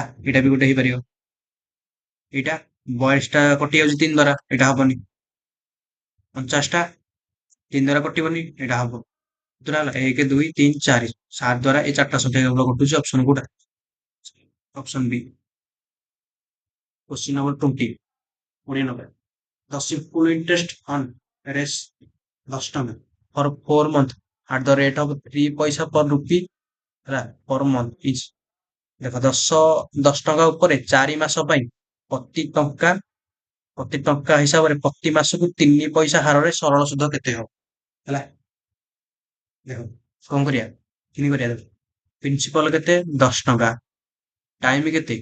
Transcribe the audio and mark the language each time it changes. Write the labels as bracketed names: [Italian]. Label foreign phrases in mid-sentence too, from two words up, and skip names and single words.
[Odia] ଏଇଟା ବି ଗୋଟେ ହେଇପାରିବ। ଏଇଟା 42ଟା କଟି ଯାଉଛି 3 ଦ୍ୱାରା, ଏଇଟା ହବନି। 49ଟା 3 ଦ୍ୱାରା କଟିବନି, ଏଇଟା ହବ। କେତେଟା ହେଲା? 1 2 3 4, 7 ଦ୍ୱାରା ଏଇ 4ଟା ସଂଖ୍ୟା କେବଳ କଟୁଛି। ଅପସନ କୋଉଟା? [English] option B. [Hindi] क्वेश्चन नंबर 20, 20 नंबर। [English] The simple interest on res 10 ଟଙ୍କା for 4 month at the rate of 3 पैसा per rupee ହେଲା per month is। [Odia] ଦେଖ, 10 ଟଙ୍କା ଉପରେ 4 ମାସ ପାଇଁ ପ୍ରତି ଟଙ୍କା ହିସାବରେ ପ୍ରତି ମାସକୁ 3 ପଇସା ହାରରେ ସରଳ ସୁଧ କେତେ ହବ? ହେଲା, ଦେଖ କଣ କରିବା, କେମିତି କରିବା? ଦେଖ, ପ୍ରିନ୍ସିପାଲ କେତେ? 10 ଟଙ୍କା। ଟାଇମ କେତେ?